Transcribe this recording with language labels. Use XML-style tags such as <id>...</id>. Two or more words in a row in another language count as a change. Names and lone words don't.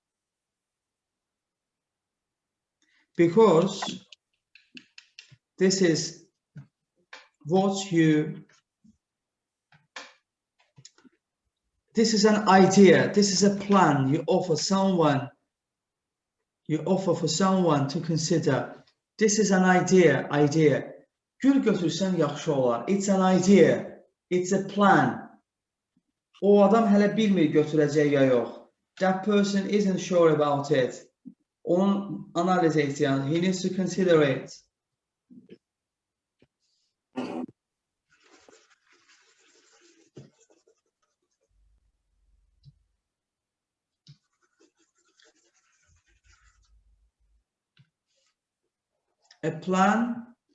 <en>Because this is an idea, this is a plan you offer for someone to consider. This is an idea.</en> <az>Gül götürsən yaxşı olar.</az> <en>It's an idea. It's a plan.</en> <az>O adam hələ bilmir götürəcək ya yox.</az> <en>That person isn't sure about it.</en> <az>Onun analiz ehtiyacı.</az> <en>He needs to consider it. A plan</en>